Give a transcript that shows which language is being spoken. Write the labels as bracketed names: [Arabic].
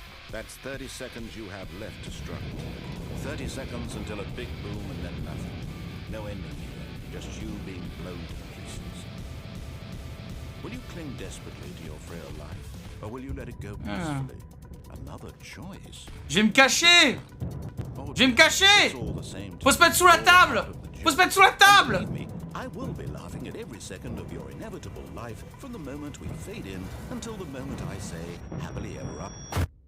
[English] That's 30 seconds you have left to struggle. 30 seconds until a big boom and then nothing. No ending here, just you being blown to pieces. Will you cling desperately to your frail life, or will you let it go peacefully? Another choice. [French] Je vais me cacher. Je vais me cacher. Faut se mettre sous la table. Faut se mettre sous la table. [English] I will be laughing at every second of your inevitable life from the moment we fade in until the moment I say happily ever after.